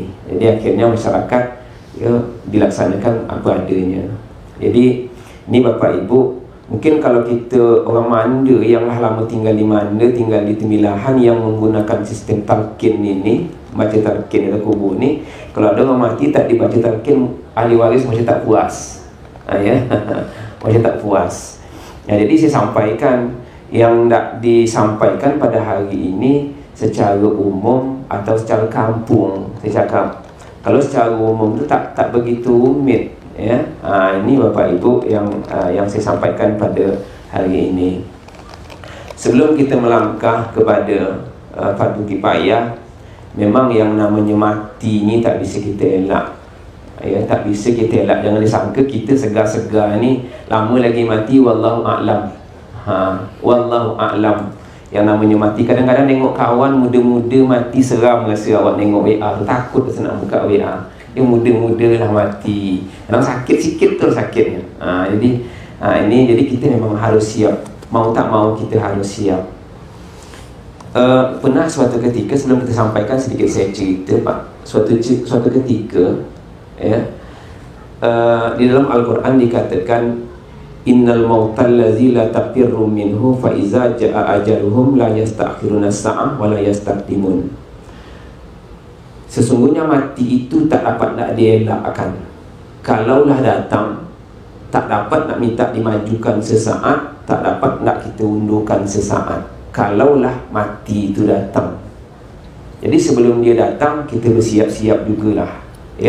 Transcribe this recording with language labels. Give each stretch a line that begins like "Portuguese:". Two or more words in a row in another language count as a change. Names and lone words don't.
Malay: Jadi akhirnya masyarakat, ya, dilaksanakan apa adanya. Jadi ini Bapak Ibu, mungkin kalau kita orang Manda yang lama tinggal di Manda, tinggal di Temilahan yang menggunakan sistem talqin ini, baca talqin atau kubur ni, kalau ada orang mati tak dibaca talqin, ahli waris macam tak puas, ya. Macam tak puas. Ya, jadi saya sampaikan yang tak disampaikan pada hari ini secara umum atau secara kampung. Saya cakap kalau secara umum itu tak begitu rumit, ya. Ini Bapak Ibu yang saya sampaikan pada hari ini. Sebelum kita melangkah kepada fardu kifayah, memang yang namanya mati ni tak bisa kita elak, ya, tak bisa kita elak. Jangan disangka kita segar-segar ni lama lagi mati,
Arabic: والله أعلم. والله أعلم.
Malay: Yang namanya mati, kadang-kadang tengok kawan muda-muda mati seram rasa. Awak tengok WA tu takut rasa nak buka WA. Dia muda-muda lah mati. Kadang sakit sikit tu sakitnya. Jadi kita memang harus siap. Mau tak mau kita harus siap. Pernah suatu ketika, sebelum kita sampaikan sedikit saya cerita, Pak. Suatu ketika, ya, di dalam Al-Quran dikatakan
Arabic: إن الموت الذي لا تفرون منه فإذا جاء أجلهم لا يستأخرون ساعة ولا يستقدمون.
Malay: Sesungguhnya mati itu tak dapat nak dielakkan. Kalaulah datang, tak dapat nak minta dimajukan sesaat, tak dapat nak kita undurkan sesaat. Kalaulah mati itu datang. Jadi sebelum dia datang, kita bersiap-siap jugalah, ya.